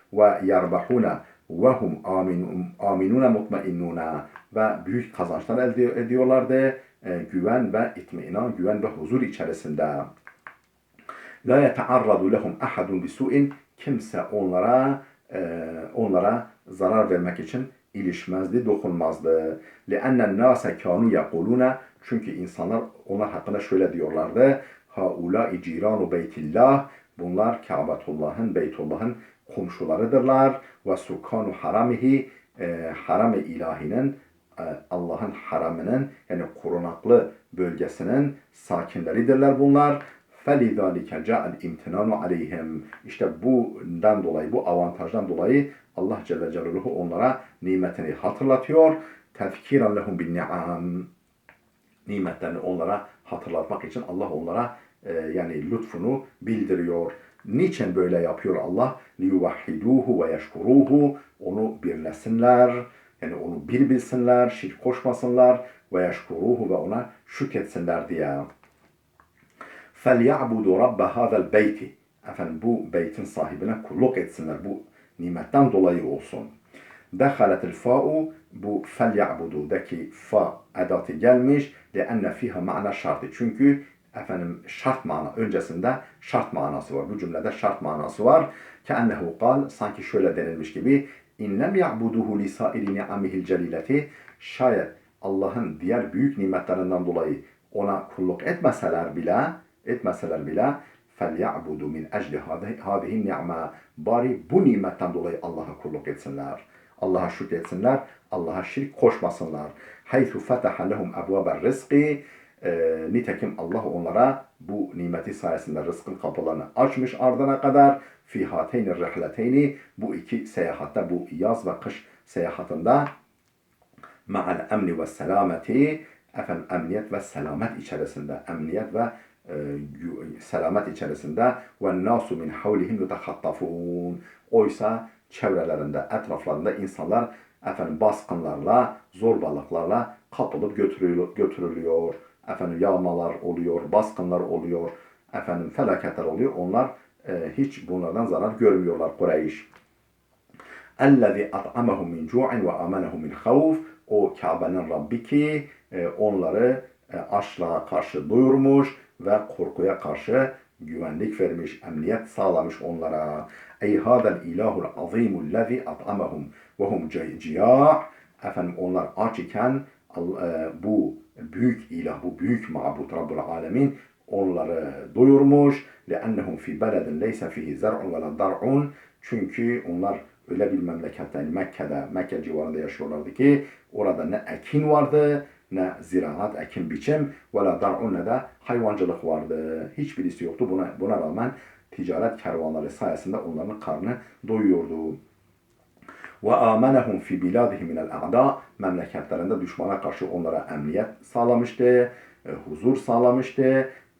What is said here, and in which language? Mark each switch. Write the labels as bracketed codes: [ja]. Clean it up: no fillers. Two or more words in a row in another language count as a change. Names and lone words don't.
[ar] ويربحون وهم آمنون مطمئنون, [tr] ve büyük kazançlar elde ediyorlardı. Güven ve itminan, güven ve huzur içerisinde. [ar] لا يتعرض لهم أحد بسوء, [tr] kimse onlara zarar vermek için ilişmezdi, dokunmazdı. [ar] لِأَنَّ النَّاسَ كَانُوا يَقُولُونَ [tr] Çünkü insanlar onlar hakkında şöyle diyorlardı. [ar] هَاُولَٰئِ جِيرَانُ بَيْتِ اللّٰهِ [tr] Bunlar Kâbetullah'ın, Beytullah'ın komşularıdırlar. [ar] وَسُكَانُ حَرَمِهِ [tr] Haram-ı ilahinin, Allah'ın haramının, yani korunaklı bölgesinin sakinleridirler bunlar. [ar] فَلِذَٰلِكَ جَاءَ الْاِمْتِنَانُ عَلَيْهِمْ [tr] İşte bundan dolayı, bu avantajdan dolayı Allah [ar] جل جلاله [tr] onlara nimetini hatırlatıyor. [ar] تَذْكِيرًا لَهُمْ بِالنِّعَامِ [tr] Nimetlerini onlara hatırlatmak için Allah onlara yani lütfunu bildiriyor. Niçin böyle yapıyor Allah? [ar] لِيُوَحِّدُوهُ وَيَشْكُرُوهُ [tr] Onu birlesinler, yani onu bir bilsinler, şirk koşmasınlar. وَيَشْكُرُوهُ Ve ona şükretsinler diye. [ar] فَلْيَعْبُدُوا رَبَّ هَذَا الْبَيْتِ [tr] Bu beytin sahibine kulluk etsinler. Bu nimetten dolayı olsun. [ar] دخلت الفاء, [tr] bu felya'budu'daki fa edatı gelmiş. [ar] لِأَنَّ فِيهَا مَعْنَى şartı. [tr] Çünkü şart mana, öncesinde şart manası var. Bu cümlede şart manası var. [ar] كَأَنَّهُ قال [tr] Sanki şöyle denilmiş gibi. [ar] اِنْ لَمْ يَعْبُدُهُ لِسَائِرِ نِعَمِهِ الْجَلِيلَةِ [tr] Şayet Allah'ın diğer büyük nimetlerinden dolayı ona kulluk etmeseler bile [ar] فَلْيَعْبُدُ مِنْ اَجْلِ هَذِهِ النِّعْمَةِ [tr] Bari bu nimetten dolayı Allah'a kulluk etsinler. Allah'a şükretsinler, Allah'a şirk koşmasınlar. [ar] حَيْثُ فَتَحَ لَهُمْ أَبْوَابَ الرِّزْقِ [tr] Nitekim Allah onlara bu nimeti sayesinde rızkın kapılarını açmış ardına kadar. [ar] فِي هَاتَيْنِ الرِّحْلَتَيْنِ [tr] Bu iki seyahatte, bu yaz ve kış seyahatinde [ar] مَعَ الْاَمْنِ وَالسَّلَامَةِ [tr] Emniyet ve selamet içerisinde, emniyet ve selamet içerisinde [ar] وَالنَّاسُ مِنْ حَوْلِهِمْ يُتَخَطَّفُونَ [tr] Oysa çevrelerinde, etraflarında insanlar baskınlarla, zorbalıklarla kapılıp götürülüyor. Yağmalar oluyor, baskınlar oluyor, felaketler oluyor. Onlar hiç bunlardan zarar görmüyorlar Kureyş. [ar] اَلَّذِي أَطْعَمَهُمْ مِنْ جُوعٍ وَآمَنَهُمْ مِنْ خَوْفٍ [tr] O Kabe'nin Rabbi ki onları açlığa karşı doyurmuş ve korkuya karşı güvenlik vermiş, emniyet sağlamış onlara. [ar] أي هذا الإله العظيم الذي أطعمهم وهم جياع'. [tr] Efendim onlar aç iken bu büyük ilah, bu büyük mabut [ar] رب العالمين [tr] onları doyurmuş. [ar] لِأَنَّهُمْ فِي بَلَدٍ لَيْسَ فِيهِ زَرْعٌ وَلَا دَرْعٌ. [tr] Çünkü onlar öyle bir memlekette, yani Mekke civarında yaşıyorlardı ki orada ne ekin vardı, ne ziraat, ekin biçim, [ar] وَلَا دَرْعٌ [tr] ne de hayvancılık vardı. Hiçbirisi yoktu. Buna rağmen ticaret kervanları sayesinde onların karnı doyuyordu. [ar] وآمنهم في بلادهم من الأعداء, [tr] memleketlerinde düşmana karşı onlara emniyet sağlamıştı, huzur sağlamıştı.